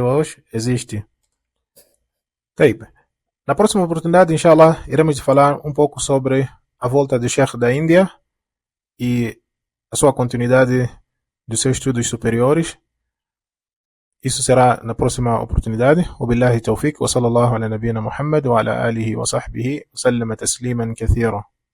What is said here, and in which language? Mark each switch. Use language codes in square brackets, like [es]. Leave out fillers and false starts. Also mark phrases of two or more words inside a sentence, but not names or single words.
[pt] Na próxima oportunidade, inshallah, iremos falar um pouco sobre a volta do Sheikh da Índia e a sua continuidade dos seus estudos superiores. Isso será na próxima oportunidade. [ar] وبالله التوفيق وصلى الله على نبينا محمد وعلى آله وصحبه وسلم تسليما كثيرا.